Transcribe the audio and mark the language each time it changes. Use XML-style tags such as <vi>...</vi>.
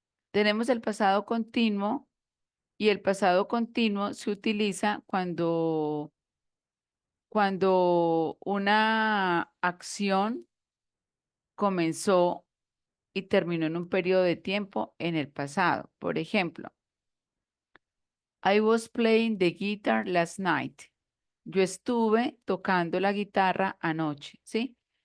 <es>Tenemos el pasado continuo y el pasado continuo se utiliza cuando una acción comenzó y terminó en un periodo de tiempo en el pasado. Por ejemplo,</es> <en>I was playing the guitar last night.</en> <es>Yo estuve tocando la guitarra anoche, ¿sí?</es>